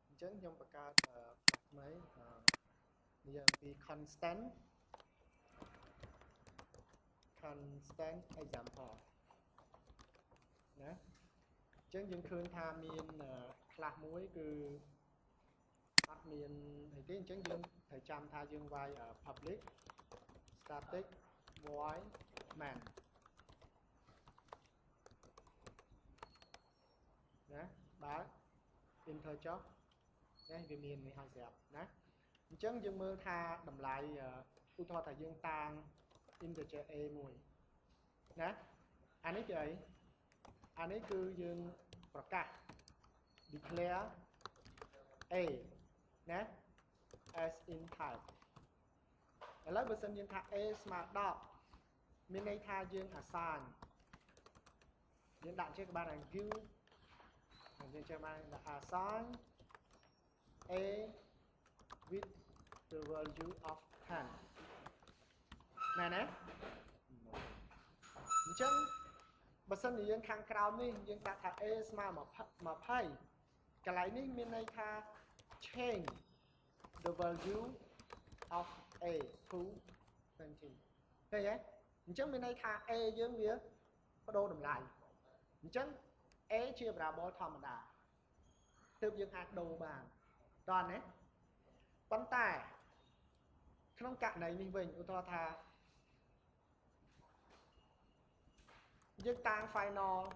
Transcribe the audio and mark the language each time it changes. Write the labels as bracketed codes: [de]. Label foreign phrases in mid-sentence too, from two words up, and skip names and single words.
[km] ចឹងខ្ញុំបង្កើតថ្មីនិយាយពី [en] constant example [km] ណាចឹងយើងឃើញថាមាន class មួយគឺអត់មានអីទេអញ្ចឹងយើងត្រូវចាំថាយើងវាយ [en] public static void main [km] ណាបើ enter ចុះនេះវាមាននេះហើយស្រាប់ណាអញ្ចឹងយើងមើលថាតម្លៃឧ ទាហរណ៍ថាយើងតាំង integer a មួយណាអានេះគឺអីអា នេះគឺយើងប្រកាស declare a ណា [en] as in type [km] ឥឡូវបើសិនយើងថា a ស្មើ10មានន័យថាយើង assign យើងដាក់ជាក្បាល give យើងចាំបាន [en] assign a with the value of 10 [km] មែនទេ អញ្ចឹងបើសិនជាយើងខាងក្រោមនេះយើងដាក់ថា a ស្មើ20កន្លែង នេះមានន័យថា [en] change the value of a to 20 [km] ឃើញទេអញ្ចឹងមានន័យថា a យើងវាបដូរតម្លៃអញ្ចឹង a ជា variable ធម្មតាទើបយើងអាចដូរបានតោះណាប៉ុន្តែក្នុងករណីនេះវិញឧទាហរណ៍ថាយើងតាំង final